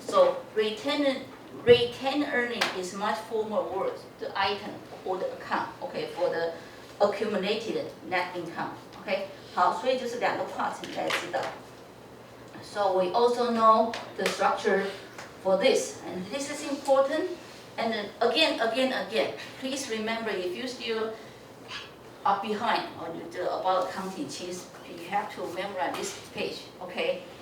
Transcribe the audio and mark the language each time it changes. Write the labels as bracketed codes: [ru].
[en] So retained earning is much formal word, the item or the account, okay, for the accumulated net income, okay. [zh] 好，所以就是2个 parts 你来知道。 [en] So we also know the structure for this, and this is important. And then again, please remember if you still are behind on about accounting, you have to memorize this page, okay.